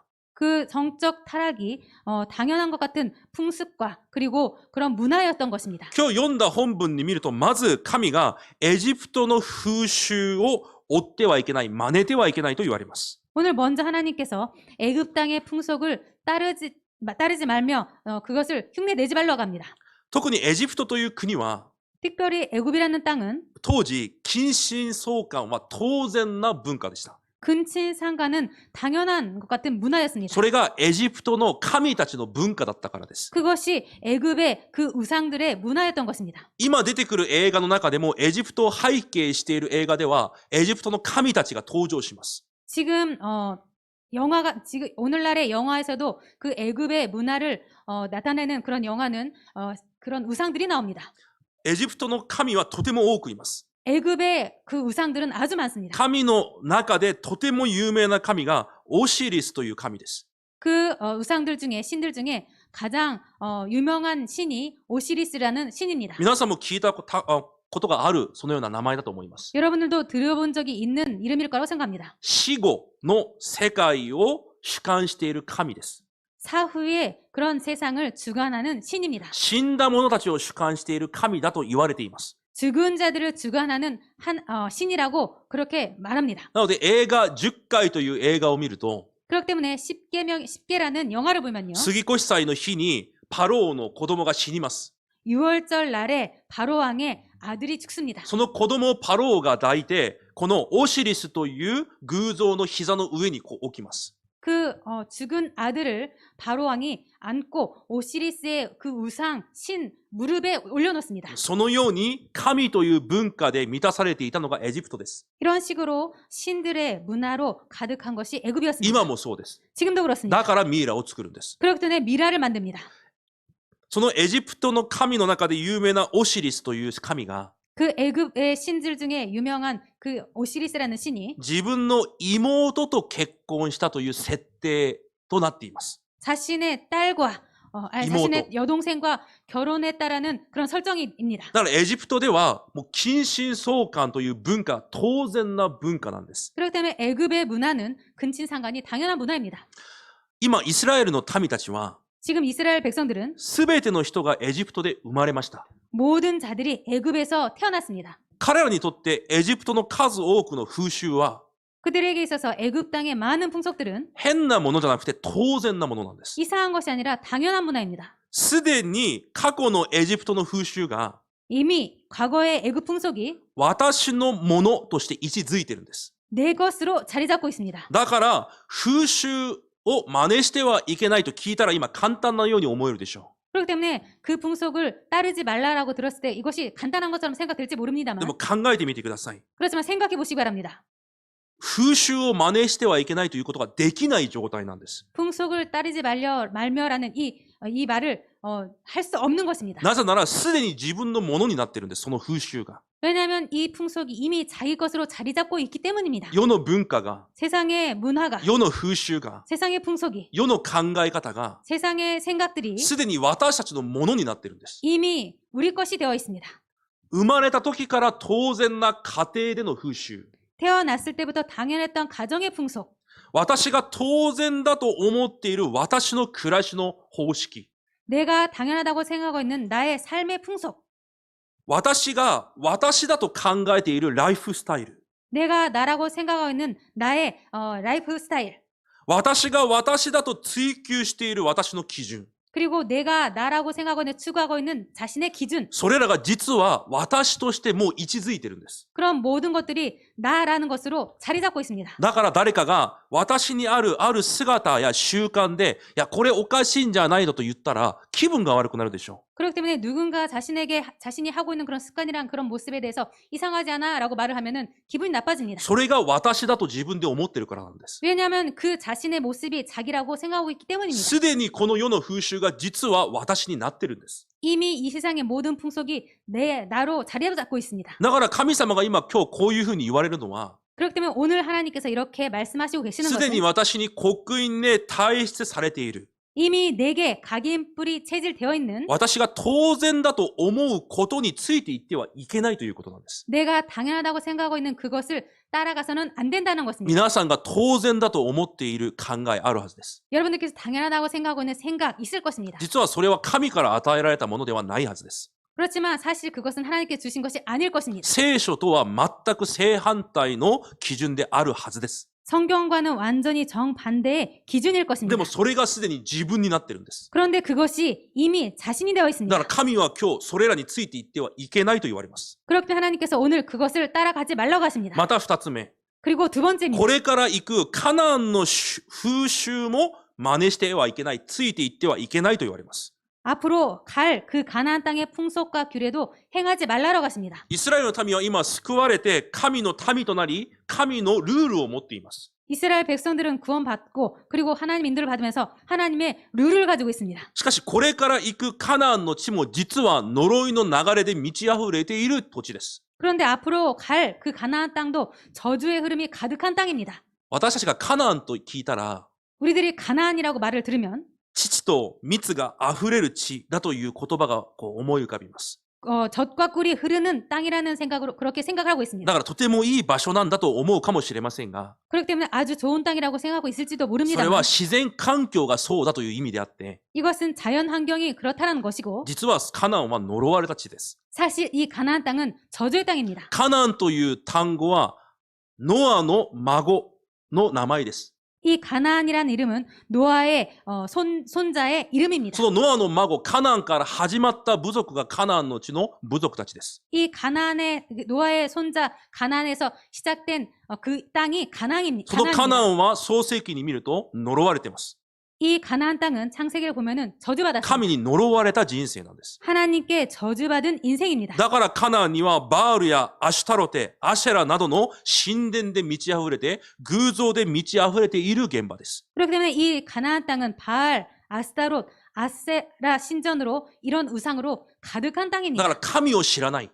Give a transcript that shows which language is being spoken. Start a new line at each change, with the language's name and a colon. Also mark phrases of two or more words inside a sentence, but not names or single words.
Korean: 그 성적 타락이 당연한 것 같은 풍습과 그리고 그런 문화였던 것입니다.
Japanese: 今日読んだ本文に見るとまず神がエジプトの風習を追ってはいけない、真似てはいけないと言われます。
Korean: 오늘 먼저 하나님께서 애굽 땅의 풍속을 따르지 말며 그것을 흉내내지 말라고 합니다.
Japanese: 特にエジプトという国は
Korean: 특별히 애굽이라는 땅은
Japanese: 当時近親相関は当然な文化でした。
Korean: 근친 상간은 당연한 것 같은 문화였습니다.
Japanese: それがエジプトの神たちの文化だったからです。
Korean: 그것이 애굽의 그 우상들의 문화였던 것입니다.
Japanese: 今出てくる映画の中でもエジプトを背景している映画ではエジプトの神たちが登場します。
Korean: 지금 오늘날의 영화에서도 그 애굽의 문화를 나타내는 그런 영화는 그런 우상들이 나옵니다.
Japanese: エジプトの神はとても多くいます。
Korean: 애굽의 그 우상들은 아주 많습니다.
Japanese: 神の中でとても有名な神がオシリスという神です。
Korean: 그 우상들 중에 신들 중에 가장 유명한 신이 오시리스라는 신입니다.
Japanese: 皆さんも聞いたことがあるそのような名前だと思います。
Korean: 여러분들도 들어본 적이 있는 이름일 거라고 생각합니다.
Japanese: 死後の世界を主管している神です。
Korean: 사후에 그런 세상을 주관하는 신입니다.
Japanese: 死んだ者たちを主管している神だと言われています。
Korean: 죽은 자들을 주관하는 신이라고 그렇게 말합니다.
Japanese: なので映画10回という映画を見ると
Korean: 그렇기 때문에 10계라는 영화를 보면요.
Japanese: 杉越祭の日にパローの子供が死にます。
Korean: 6월절 날에 바로 왕의 아들이 죽습니다.
Japanese: その子供をパローが抱いてこのオシリスという偶像の膝の上に置きます。
Korean: 그 죽은 아들을 바로 왕이 안고 오시리스의 그 우상 신 무릎에 올려놓습니다.
Japanese: そのように神という文化で満たされていたのがエジプトです。
Korean: 이런 식으로 신들의 문화로 가득한 것이 애굽이었습니다.
Japanese: 今もそうです。
Korean: 지금도 그렇습니다.
Japanese: だからミイラを作るんです。
Korean: 그렇기 때문에 미라를 만듭니다.
Japanese: そのエジプトの神の中で有名なオシリスという神が
Korean: 그 애굽의 신들 중에 유명한 그 오시리스라는 신이
Japanese: 自分の妹と結婚したという設定となっています。
Korean: 자신의 딸과 자신의 여동생과 결혼했다라는 그런 설정입니다.
Japanese: だからエジプトではもう近親相関という文化当然な文化なんです。
Korean: 그렇기 때문에 애굽의 문화는 근친상간이 당연한 문화입니다.
Japanese: 今イスラエルの民たちは
Korean: 지금 이스라엘 백성들은
Japanese: すべての人がエジプトで生まれました。
Korean: 모든 자들이 애굽에서 태어났습니다.
Japanese: 彼らにとってエジプトの数多くの風習は
Korean: 그들에게 있어서 애굽 땅의 많은 풍속들은
Japanese: 変なものじゃなくて当然なものなんです。
Korean: 이상한 것이 아니라 당연한 문화입니다.
Japanese: すでに過去のエジプトの風習が
Korean: 이미 과거의 애굽 풍속이
Japanese: 私のものとして位置づいてるんです。
Korean: 내 것으로 자리 잡고 있습니다.
Japanese: だから風習を真似してはいけないと聞いたら今簡単なように思えるでしょう。
Korean: 그렇기 때문에 그 풍속을 따르지 말라라고 들었을 때 이것이 간단한 것처럼 생각될지
Japanese: で
Korean: 모릅니다만
Japanese: も考えてみてください。
Korean: 그렇지만 생각해 보시기 바랍니다.
Japanese: 風習を真似してはいけないということができない状態なんです。
Korean: 풍속을 따르지 말며라는 이 말을 할 수 없는 것입니다.
Japanese: なぜならすでに自分のものになってるんです、その風習が。
Korean: 왜냐하면 이 풍속이 이미 자기 것으로 자리 잡고 있기 때문입니다.
Japanese: 世の文化が、
Korean: 세상의 문화가
Japanese: 世の風習が、
Korean: 세상의 풍속이
Japanese: 世の考え方が
Korean: 세상의 생각들이
Japanese: すでに私たちのものになってるんです。
Korean: 이미 우리 것이 되어 있습니다.
Japanese: 生まれた時から当然な家庭での風習。
Korean: 태어났을 때부터 당연했던 가정의 풍속
Japanese: 私が当然だと思っている私の暮らしの方式。
Korean: 내가 당연하다고 생각하고 있는 나의 삶의 풍속
Japanese: 私が私だと考えているライフスタイル。
Korean: 내가 나라고 생각하고 있는 나의 라이프 스타일
Japanese: 私が私だと追求している私の基準。
Korean: 그리고 내가 나라고 생각하고 있는 추구하고 있는 자신의 기준
Japanese: それらが実は私としてもう位置づいてるんです。
Korean: 그런 모든 것들이 나라는 것으로 자리 잡고 있습니다.
Japanese: だから誰かが私にある姿や習慣で、いや、これおかしいんじゃないのと言ったら気分が悪くなるでしょ
Korean: 그렇기 때문에 누군가 자신이 하고 있는 그런 습관이랑 그런 모습에 대해서 이상하지 않아라고 말을 하면은 기분이
Japanese: う。
Korean: 나빠집니다.
Japanese: それが私だと自分で思ってるからなんです。
Korean: 왜냐하면 그 자신의 모습이 자기라고 생각하고 있기 때문입니다.
Japanese: すでにこの世の風習が実は私になってるんです。
Korean: 이미 이 세상의 모든 풍속이 나로 자리 잡고 있습니다.
Japanese: だから神様が今こういうふうに言われるのは、
Korean: 그렇기 때문에 오늘 하나님께서 이렇게 말씀하시고 계시는
Japanese: すでに
Korean: 것은
Japanese: 私に刻印で退出されている。
Korean: 이미 내게 각인뿔이 체질되어 있는
Japanese: 私が当然だと思うことについていってはいけないということなんです。
Korean: 내가 당연하다고 생각하고 있는 그것을 따라가서는 안 된다는 것입니다.
Japanese: 皆さんが当然だと思っている考えあるはずです。
Korean: 여러분들께서 당연하다고 생각하고 있는 생각 있을 것입니다.
Japanese: 実はそれは神から与えられたものではないはずです。
Korean: 그렇지만 사실 그것은 하나님께 주신 것이 아닐 것입니다.
Japanese: 聖書とは全く正反対の基準であるはずです。
Korean: 성경과는 완전히 정반대의 기준일
Japanese: で
Korean: 것입니다.
Japanese: もそれがすでに自分になってるんです。
Korean: 그런데 그것이 이미 자신이 되어
Japanese: だ
Korean: 있습니다.
Japanese: から神は今日それらについていってはいけないと言われます。
Korean: 그렇기 때문에 하나님께서 오늘 그것을 따라가지 말라고 하십니다.
Japanese: また二つ目。
Korean: 그리고 두 번째입니다.
Japanese: これから行くカナンの風習も真似してはいけない、ついていってはいけないと言われます。
Korean: 앞으로 갈 그 가나안 땅의 풍속과 규례도 행하지 말라고 하십니다.
Japanese: イスラエルの民は今救われて神の民となり、神のルールを持っています。
Korean: 이스라엘 백성들은 구원받고 그리고 하나님 인도를 받으면서 하나님의 룰을 가지고 있습니다.
Japanese: しかしこれから行くカナンの地も実は呪いの流れで満ち溢れている土地です。
Korean: 그런데 앞으로 갈 그 가나안 땅도 저주의 흐름이 가득한 땅입니다.
Japanese: 私たちがカナンと聞いたら、
Korean: 우리들이 가나안이라고 말을 들으면
Japanese: 父と蜜が溢れる地だという言葉が思い浮かびます。
Korean: 젖과 꿀이 흐르는 땅이라는 생각으로 그렇게 생각을 하고
Japanese: だ
Korean: 있습니다.
Japanese: からとてもいい場所なんだと思うかもしれませんが、
Korean: 그렇기 때문에 아주 좋은 땅이라고 생각하고 있을지도
Japanese: それ
Korean: 모릅니다만
Japanese: は自然環境がそうだという意味であって、
Korean: 이것은 자연 환경이 그렇다는 것이고
Japanese: 実はカナンは呪われた地です。
Korean: 사실 이 가나안 땅은 저주의 땅입니다.
Japanese: カナンという単語はノアの孫の名前です。
Korean: 이 가나안이라는 이름은 노아의 손자의 이름입니다.
Japanese: そのノアの孫、カナンから始まった部族がカナンの地の部族たちです。
Korean: 이 가나안의 노아의 손자 가나안에서 시작된 그 땅이
Japanese: そのカナ
Korean: 가나안입니다.
Japanese: ンは創世記に見ると呪われています。
Korean: 이 가나안 땅은 창세기를 보면은 저주받았습니다.
Japanese: 神に呪われた人生なんです。
Korean: 하나님께 저주받은 인생입니다.
Japanese: だからカナンにはバールやアシュタロテ、アシェラなどの神殿で満ち溢れて、偶像で満ち溢れている現場です。
Korean: 그렇기 때문에 이 가나안 땅은 바알, 아스타롯, 아세라 신전으로 이런 우상으로 가득한
Japanese: だ
Korean: 땅입니다.
Japanese: から神を知らない、